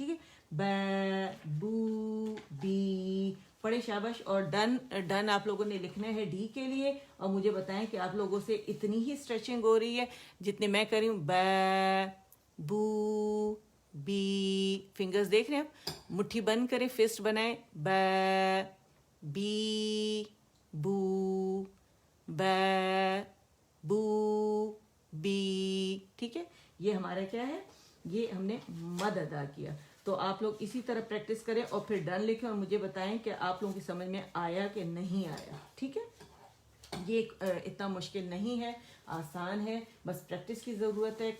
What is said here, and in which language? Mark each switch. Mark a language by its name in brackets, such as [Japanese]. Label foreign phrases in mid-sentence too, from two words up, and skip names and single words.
[Urdu] ٹھیک ہے, با, بو, بی. پڑھے شاباش. اور ڈن آپ لوگوں نے لکھنا ہے ڈی کے لیے, اور مجھے بتائیں کہ آپ لوگوں سے اتنی ہی اسٹریچنگ ہو رہی ہے جتنے میں کر رہی ہوں. با, بو, بی. فنگرز دیکھ رہے ہیں, مٹھی بند کریں, فسٹ بنائیں, با, بی, بو, با, بو, بی. ٹھیک ہے, یہ ہمارا کیا ہے, یہ ہم نے مد ادا کیا. تو آپ لوگ اسی طرح پریکٹس کریں اور پھر ڈن لکھیں اور مجھے بتائیں کہ آپ لوگوں کی سمجھ میں آیا کہ نہیں آیا. ٹھیک ہے, یہ اتنا مشکل نہیں ہے، آسان ہے، بس پریکٹس کی ضرورت ہے.